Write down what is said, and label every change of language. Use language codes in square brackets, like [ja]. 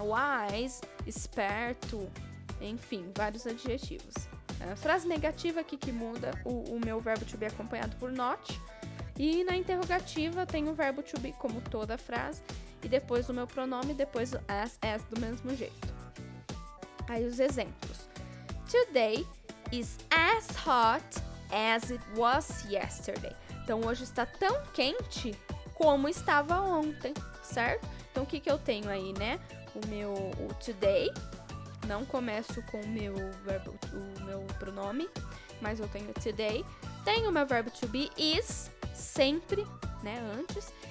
[pt] Wise, esperto, enfim, vários adjetivos. Frase negativa aqui que muda o meu verbo to be acompanhado por not. E na interrogativa tem o verbo to be como toda a frase. E depois o meu pronome, depois o as do mesmo jeito. Aí os exemplos. [en] Today is as hot as it was yesterday. [pt] Então hoje está tão quente como estava ontem, certo? Então o que eu tenho aí, né? O today. Não começo com o meu pronome, mas eu tenho today. Tenho o meu verbo to be, is, sempre, né, antes.